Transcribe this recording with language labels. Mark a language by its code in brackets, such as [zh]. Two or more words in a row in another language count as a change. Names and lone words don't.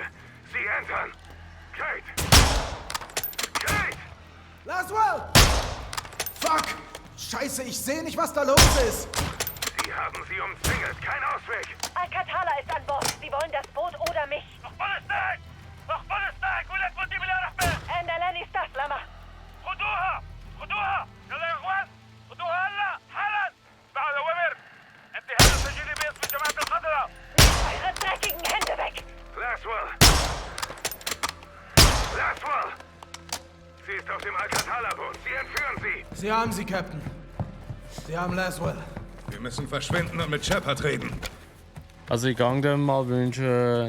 [de] Sie entern! Kate! Kate! Laswell! Fuck! Scheiße, ich sehe nicht, was da los ist! Sie haben sie umzingelt. Kein Ausweg! Al-Qatala ist an Bord. Sie wollen das Boot oder mich. [ar] Ende لاني استسلمه. خدوها! خدوها! يلا يا اخوان! خدوها هلا! حالا! بعد اوامر! انتهاء تسجيل باسم جماعة الخضراء! [de] Eure dreckigen Hände weg! Laswell! Laswell! Sie ist auf dem Al-Qatala-Boot. Sie entführen sie! Sie haben sie, Captain. Sie haben Laswell. Wir müssen verschwinden und mit Shepard reden. Also ich gang dem mal wünschen